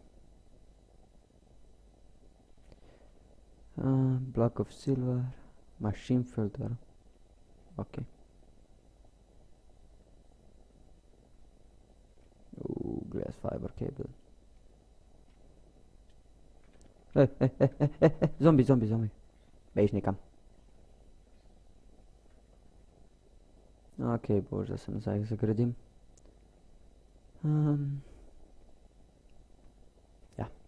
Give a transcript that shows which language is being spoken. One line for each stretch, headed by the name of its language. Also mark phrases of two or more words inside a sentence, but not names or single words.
English: Block of silver, machine filter. Ok. Glass fiber cable.
Slovenian: Zombi. Bež nekam. Ok, bož, da se nazaj zagradim. Ja.